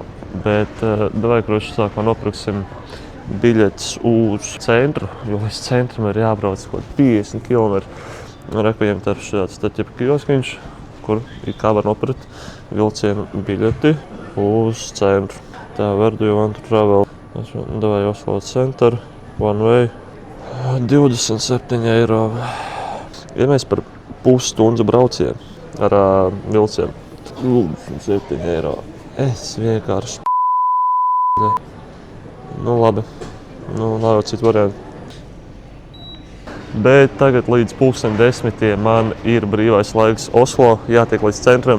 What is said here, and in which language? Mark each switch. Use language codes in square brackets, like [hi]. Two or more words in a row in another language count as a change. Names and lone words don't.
[lv] Bet davai, kroši, sākumā nopirksim biļetes uz centru, jo līdz centram ir jābrauc kaut 50 km. Reku viņam tarp šāds taķipa kioskiņš, kur kā var nopirkt vilcienu biļeti uz centru. Tā, [en] where do you want to travel? Davai Oslo center, one way, 27 eiro. [lv] Ja mēs par pusstundu braucienu ar vilcienu, 27 eiro. Es vienkārši labi, nav jau citu variantu. Bet tagad līdz 9:30 man ir brīvais laiks Oslo, jātiek līdz centram.